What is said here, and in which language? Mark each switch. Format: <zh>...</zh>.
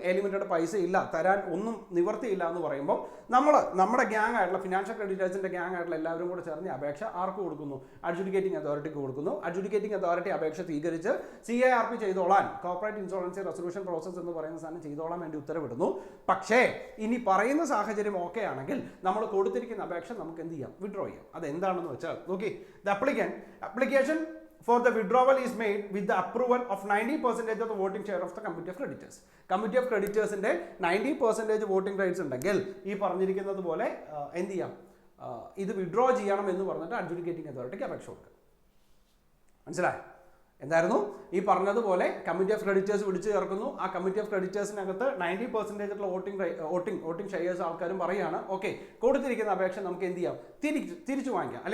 <ml>A limited പൈസ ഇല്ല, തരാൻ ഒന്നും നിവർത്തിയില്ല എന്ന് പറയുമ്പോൾ നമ്മുടെ ഗ്യാങ് ആയിട്ടുള്ള ഫിനാൻഷ്യൽ ക്രെഡിറ്റേഴ്സിൻ്റെ ഗ്യാങ് ആയിട്ടുള്ള എല്ലാവരും കൂടെ ചേർന്ന് അപേക്ഷ ആർക്ക് കൊടുക്കുന്നു, അഡ്ജുഡിക്കേറ്റിംഗ് അതോറിറ്റിക്ക് കൊടുക്കുന്നു. അഡ്ജുഡിക്കേറ്റിംഗ് അതോറിറ്റി അപേക്ഷ സ്വീകരിച്ച് CIRP ചെയ്തോളാൻ, corporate insurance resolution process എന്ന് പറയുന്ന സാധനം ചെയ്തോളാൻ വേണ്ടി ഉത്തരവിടുന്നു. പക്ഷേ ഇനി പറയുന്ന സാഹചര്യം ഓക്കെ ആണെങ്കിൽ നമ്മൾ കൊടുത്തിരിക്കുന്ന അപേക്ഷ നമുക്ക് എന്ത് ചെയ്യാം, വിഡ്രോ ചെയ്യാം. അതെന്താണെന്ന് വെച്ചാൽ നോക്കി,</ml> <en>The application for the withdrawal is made with the approval of 90% of the voting share of the committee of creditors.</en> <ml>Committee of creditors ന്റെ 90% വോട്ടിംഗ് റൈറ്റ്സ് ഉണ്ടെങ്കിൽ ഈ പറഞ്ഞിരിക്കുന്നത് പോലെ എന്ത് ചെയ്യാം, ഇത് വിഡ്രോ ചെയ്യണം എന്ന് പറഞ്ഞിട്ട് അഡ്ജുഡിക്കേറ്റിംഗ് അതോറിറ്റിക്ക് അപേക്ഷ കൊടുക്കുക. മനസ്സിലായി? എന്തായിരുന്നു ഈ പറഞ്ഞതുപോലെ കമ്മിറ്റി ഓഫ് ക്രെഡിറ്റേഴ്സ് വിളിച്ചു ചേർക്കുന്നു. ആ കമ്മിറ്റി ഓഫ് ക്രെഡിറ്റേഴ്സിനകത്ത് 90% വോട്ടിംഗ് ഷെയർസ് ആൾക്കാരും പറയുകയാണ് ഓക്കെ, കൊടുത്തിരിക്കുന്ന അപേക്ഷ നമുക്ക് എന്ത് ചെയ്യാം, തിരിച്ചു വാങ്ങിക്കാം.</ml>